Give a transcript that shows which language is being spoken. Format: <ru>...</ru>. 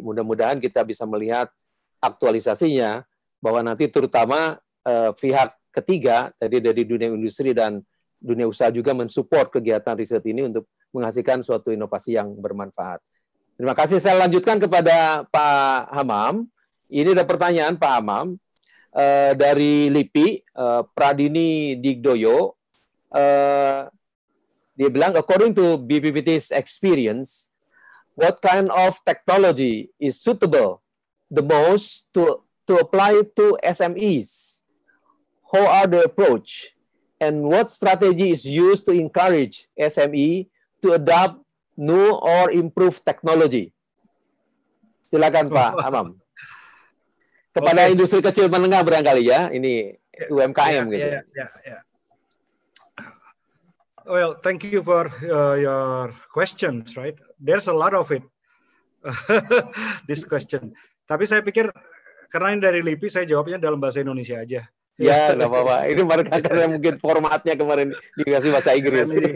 <id>Mudah-mudahan kita bisa melihat aktualisasinya bahwa nanti terutama pihak ketiga tadi dari dunia industri dan dunia usaha juga mensupport kegiatan riset ini untuk menghasilkan suatu inovasi yang bermanfaat. Terima kasih. Saya lanjutkan kepada Pak Hamam. Ini ada pertanyaan Pak Hamam. Dari LIPI, Pradini Digdoyo, dia bilang,</id> <en>according to BPPT's experience, what kind of technology is suitable the most to apply to SMEs? How are the approach? And what strategy is used to encourage SME to adopt new or improved technology?</en> <id>Silakan Pak Hamam. Kepada industri kecil menengah barangkali ya, ini UMKM gitu.</id> <en>Yeah. Well, thank you for your questions, right? There's a lot of it, this question.</en> <id>Tapi saya pikir karena ini dari LIPI, saya jawabnya dalam bahasa Indonesia aja. Ya, nggak apa-apa. Ini mereka karena mungkin formatnya kemarin dikasih bahasa Inggris.</id>